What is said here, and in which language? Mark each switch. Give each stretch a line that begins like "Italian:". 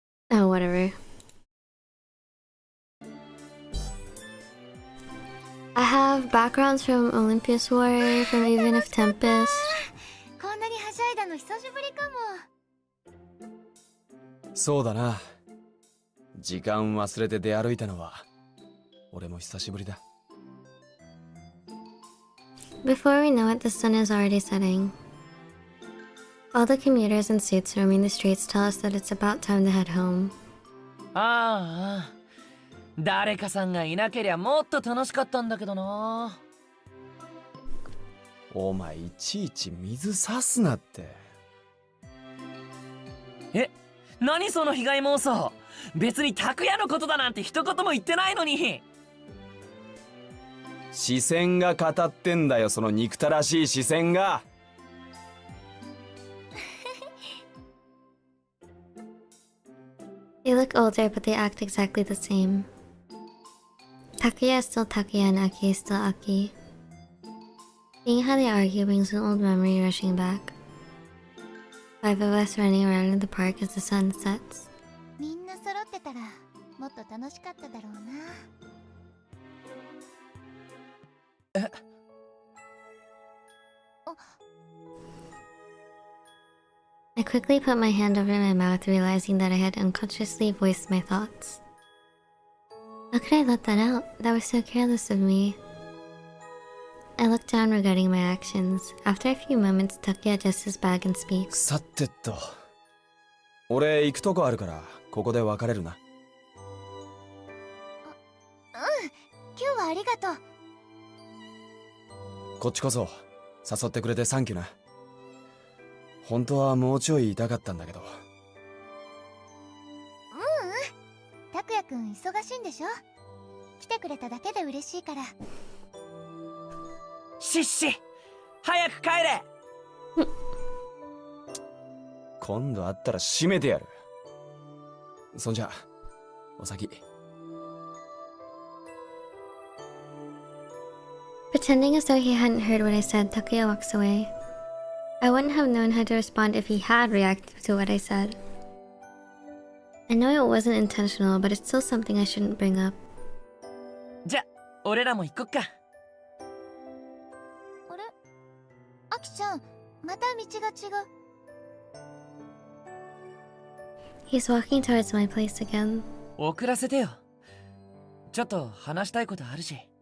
English: Oh, whatever. I have backgrounds from Olympias War, from Even if Tempest.
Japanese: こんなにはしゃいだの久しぶりかも。そうだな。時間忘れて出歩いたのは俺も久しぶりだ。
English: Before we know it, the sun is already setting. All the commuters in suits roaming the streets tell us that it's about time to head home.
Japanese: ああ、誰かさんがいなけりゃもっと楽しかったんだけどな。お前いちいち水さすなって。え、何その被害妄想。別に拓也のことだなんて一言も言ってないのに。視線が語ってんだよ、その憎たらしい視線が。
English: They look older, but they act exactly the same. Takuya is still Takuya and Aki is still Aki. Seeing how they argue brings an old memory rushing back. 5 of us running around in the park as the sun sets.
Japanese: みんな揃ってたらもっと楽しかっただろうな。
English: I quickly put my hand over my mouth, realizing that I had unconsciously voiced my thoughts. How could I let that out? That was so careless of me. I looked down, regretting my actions. After a few moments, Takuya adjusts his bag and speaks.
Japanese: さてと、俺行くとこあるからここで別れるな。うん、今日はありがとう。こっちこそ誘ってくれてサンキューな。本当はもうちょい痛かったんだけど。拓也くん忙しいんでしょ。来てくれただけで嬉しいから。シッシ、早く帰れ。今度会ったら締めてやる。そんじゃお先。
English: Pretending as though he hadn't heard what I said, Takuya walks away. I wouldn't have known how to respond if he had reacted to what I said. I know it wasn't intentional, but it's still something I shouldn't bring up.
Japanese: じゃ、俺らも行こっか。あれ、アキちゃん、また道が違う。
English: He's walking towards my place again.
Japanese: 遅らせてよ。ちょっと話したいことあるし。